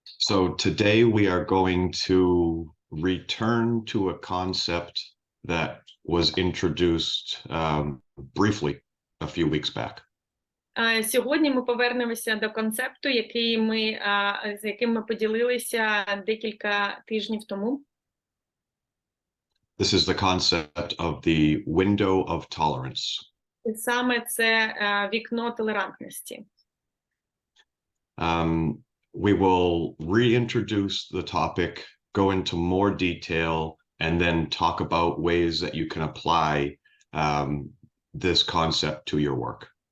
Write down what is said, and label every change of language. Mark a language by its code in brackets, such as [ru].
[en] So today we are going to return to a concept that was introduced briefly a few weeks back. [uk] Сьогодні ми повернемося до концепту, з яким ми поділилися декілька тижнів тому. [en] This is the concept of the window of tolerance. [uk] І саме це вікно толерантності. [en] We will reintroduce the topic, go into more detail, and then talk about ways that you can apply this concept to your work.